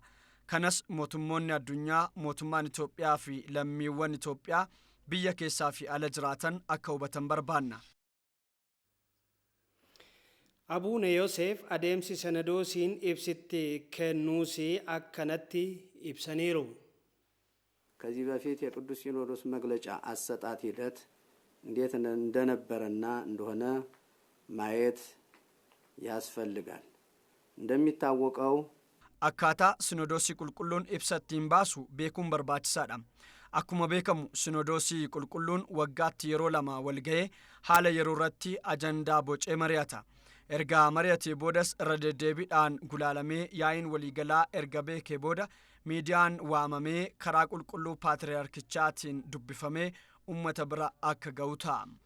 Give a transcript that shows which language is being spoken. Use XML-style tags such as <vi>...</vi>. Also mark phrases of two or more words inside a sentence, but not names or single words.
<om>Kanas mootummoonni addunyaa, mootummaan Itoophiyaa fi lammiiwwan Itoophiyaa biyya keessaa fi ala jiraatan akka hubatan barbaanna. Abuune Yoosef adeemsi sanadoosiin ibsitti kennuusi akkanatti ibsaniiru.</om> <am>ከዚህ በፊት የቅዱስ ሲኖዶስ መግለጫ አሰጣጥ ሂደት እንዴት እንደነበረና እንደሆነ ማየት ያስፈልጋል። እንደሚታወቀው</am> <om>akkaataa sinodoosii qulqulluun ibsa ittiin baasu beekuun barbaachisaadha. Akkuma beekamu sinodoosii qulqulluun waggaatti yeroo lama wal ga'ee haala yeroo irratti ajandaa bocee mari'ata. Erga mari'atee boodas irra deddeebiidhaan gulaalamee yaa'iin waliigalaa erga beekee booda miidiyaan waamamee karaa qulqulluu paatriyaarkichaatiin dubbifamee uummata bira akka ga'u ta'a.</om>